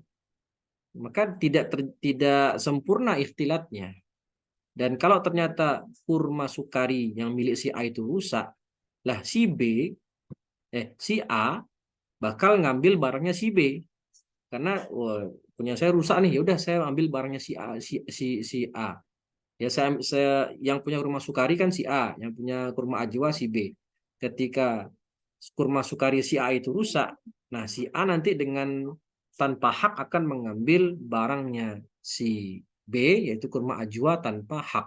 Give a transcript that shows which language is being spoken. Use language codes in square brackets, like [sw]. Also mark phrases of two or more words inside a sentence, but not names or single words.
[id] Maka tidak sempurna ikhtilatnya. Dan kalau ternyata kurma sukari yang milik si A itu rusak, lah si A bakal ngambil barangnya si B. Karena punya saya rusak nih, ya udah saya ambil barangnya si A, si A. Ya saya yang punya kurma sukari kan si A, yang punya kurma ajwa si B. Ketika kurma sukari si A itu rusak, nah si A nanti dengan tanpa hak akan mengambil barangnya si B, yaitu kurma ajwa tanpa hak.